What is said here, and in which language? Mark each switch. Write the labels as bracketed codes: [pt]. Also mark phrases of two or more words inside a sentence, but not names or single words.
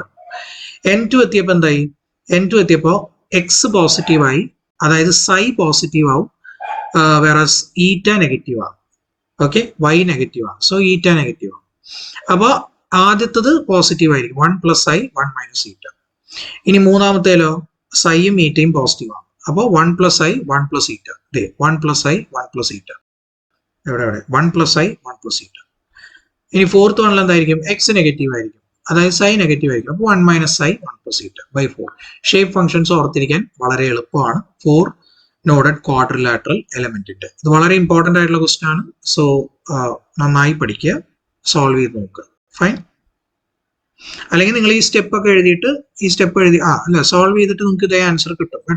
[ml] n2 എത്തിയപ്പോ എന്തായി, n2 എത്തിയപ്പോ x പോസിറ്റീവായി, അതായത് psi പോസിറ്റീവ് ആവും, വേറെ ഈറ്റ നെഗറ്റീവ് ആവും. ഓക്കെ, y നെഗറ്റീവ് ആണ്, സോ ഈറ്റ നെഗറ്റീവ് ആണ്. അപ്പൊ ആദ്യത്തത് പോസിറ്റീവ് ആയിരിക്കും, [en] 1 plus i 1 minus eta. [ml] ഇനി മൂന്നാമത്തേലോ സൈയും ഈറ്റയും പോസിറ്റീവ് ആണ്, അപ്പോൾ [en] 1 plus i 1 plus eta. 1 plus i 1 plus eta, എവിടെ 1 plus i 1 plus eta. [ml] ഇനി [en] fourth one [ml] എന്തായിരിക്കും, എക്സ് നെഗറ്റീവ് ആയിരിക്കും, അതായത് സൈ നെഗറ്റീവ് ആയിരിക്കും, അപ്പോൾ [en] 1 minus i 1 plus eta by 4. shape functions [ml] ഓർത്തിരിക്കാൻ വളരെ എളുപ്പമാണ് 4 [en] noded quadrilateral [ml] എലമെന്റിന്റെ. ഇത് വളരെ ഇമ്പോർട്ടന്റ് ആയിട്ടുള്ള ക്വസ്റ്റ്യൻ ആണ്. സോ നന്നായി പഠിക്കുക, സോൾവ് ചെയ്ത് നോക്കുക. ഫൈൻ. അല്ലെങ്കിൽ നിങ്ങൾ ഈ സ്റ്റെപ്പ് ഒക്കെ എഴുതിയിട്ട് സോൾവ് ചെയ്തിട്ട് നിങ്ങൾക്ക് ഇതേ ആൻസർ കിട്ടും കേട്ടോ.